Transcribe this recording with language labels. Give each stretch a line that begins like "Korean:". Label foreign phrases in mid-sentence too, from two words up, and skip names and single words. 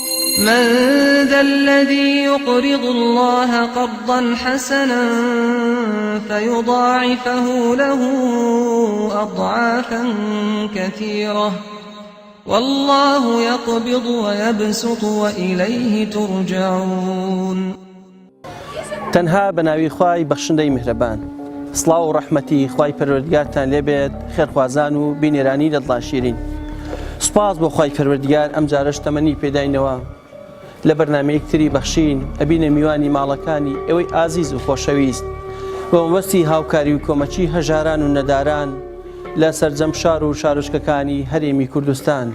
Arabic: من ذا الذي يقرض الله قرضا حسنا فيضاعفه له أضعافا كثيرة والله يقبض ويبسط وإليه ترجعون.
Central Kurdish: تەنها بەناوی خوای بەخشندەی میهرەبان. سڵاو و ڕەحمەتی خوای پەروەردگارتان لێبێت، خێرخوازان و بینێرانی لە دڵان شیرین. سوپاس بۆ خوای پەروەردگار ئەم جارەش تەمەنی پێداینەوە لە بەرنامەیەکتری بەخشین ئەبینە میوانی ماڵەکانی ئێوەی ئازیز و خۆشەویست بە مەبەستی هاوکاری و کۆمەچی هەژاران و نەداران لە سەرجەم شار و شارۆچکەکانی هەرێمی کوردستان.